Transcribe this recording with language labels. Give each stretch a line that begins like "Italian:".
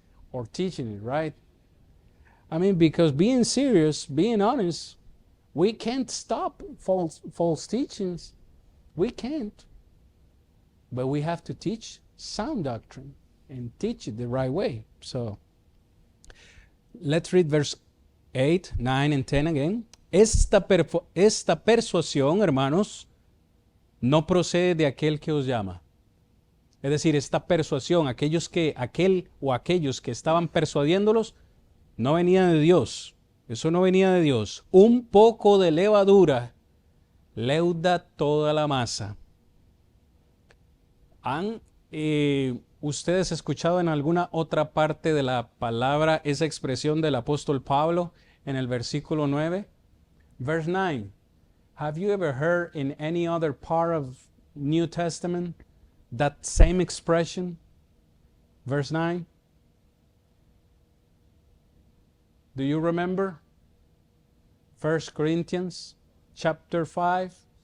English: Or teaching it, right? I mean, because being serious, being honest, we can't stop false teachings. We can't. But we have to teach sound doctrine and teach it the right way. So, let's read verse 8, 9, and 10 again.
Spanish: Esta persuasión, hermanos, no procede de aquel que os llama. Es decir, esta persuasión, aquellos que estaban persuadiéndolos, no venía de Dios. Eso no venía de Dios. Un poco de levadura leuda toda la masa. ¿Han ustedes escuchado en alguna otra parte de la palabra esa expresión del apóstol Pablo en el versículo 9?
English: Verse 9. Have you ever heard in any other part of New Testament that same expression? Verse 9. Do you remember? 1 Corinthians chapter 5.